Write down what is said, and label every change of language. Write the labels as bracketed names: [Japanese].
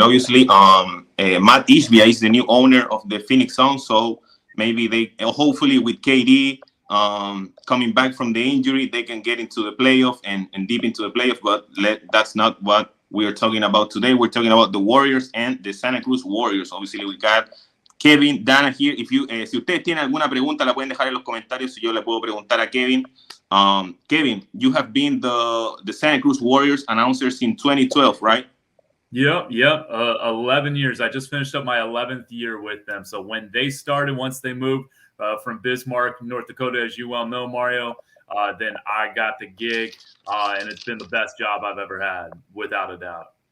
[English] Obviously, Matt Ishbia is the new owner of the Phoenix Suns, so maybe they hopefully with KD coming back from the injury, they can get into the playoff and deep into the playoff. But that's not what we are talking about today. We're talking about the Warriors and the Santa Cruz Warriors. Obviously, we got Kevin, Danna here. [Spanish] Si ustedes tienen alguna pregunta, la pueden dejar en los comentarios. Si yo le puedo preguntar a Kevin. [English] Kevin, you have been the Santa Cruz Warriors announcer since 2012, right? Yep. 11 years. I just finished up my 11th year with them. So when they started, once they moved from Bismarck, North Dakota, as you well know, Mario, then I got the gig, and it's been the best job I've ever had, without a doubt.